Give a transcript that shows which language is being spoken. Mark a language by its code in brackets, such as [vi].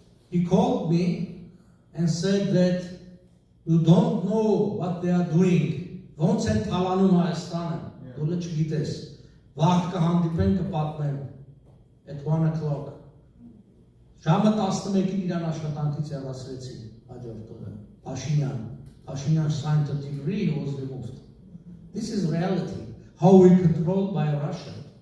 [en] He called me and said that you don't know what they are doing. [hy] Ոնց են թալանում Հայաստանը, դու չգիտես։ Վաղ կհանդիպեն կպատմեն [en] at 1 o'clock. [hy] Ժամը 11-ին իրան աշխատանքից հեռացրեցին հաջորդ օրը։ [en] Pashinyan signed a decree, he was removed. This is reality. How we controlled by Russia.